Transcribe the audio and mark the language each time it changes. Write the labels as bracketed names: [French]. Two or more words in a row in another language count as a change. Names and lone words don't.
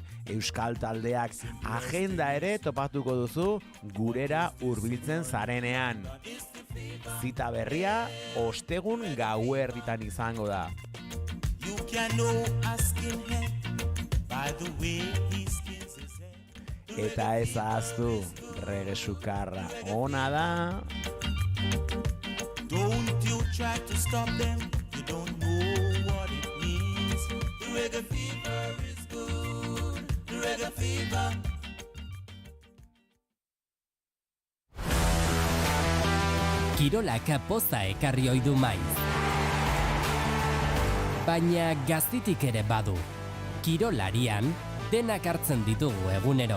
[Basque] Euskal taldeak agenda ere topatuko duzu gurera hurbiltzen zarenean. Zita berria ostegun gauerditan izango da. Eta ez ahaztu, reggae sukarra ona da. [English] Don't you try to stop them, you don't know what it means. The reggae fever is good, the reggae fever. [Basque] Kirolak poza ekarri ohi du maiz. Baina gaztitik ere badu. Kirolarian denak hartzen ditugu egunero.